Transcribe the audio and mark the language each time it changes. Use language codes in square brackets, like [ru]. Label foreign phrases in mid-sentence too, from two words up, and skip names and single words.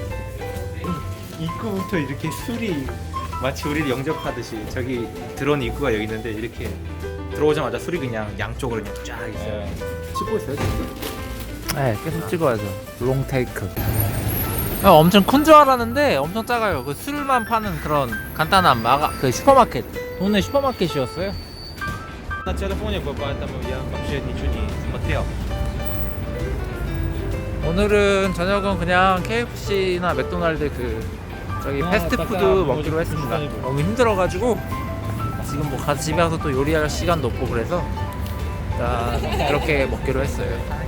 [ko] 입구부터 이렇게 술이 마치 우리를 영접하듯이 저기 들어온 입구가 여기 있는데 이렇게 들어오자마자 술이 그냥 양쪽으로 그냥 쫙 있어요. 찍고 있어요 지금? 네, 계속 찍어야죠. [en] long take. [ko] 엄청 큰 줄 알았는데 엄청 작아요. 그 술만 파는 그런 간단한 그 슈퍼마켓. 동네 슈퍼마켓이었어요. [ru] На телефоне был, поэтому я вообще ничего не смотрел. [ko] 오늘은 저녁은 그냥 KFC나 맥도날드 저기 패스트푸드 먹기로 했습니다. 너무 힘들어가지고 지금 뭐 가서 집에 가서 또 요리할 시간도 없고 그래서 일단 그렇게 먹기로 했어요.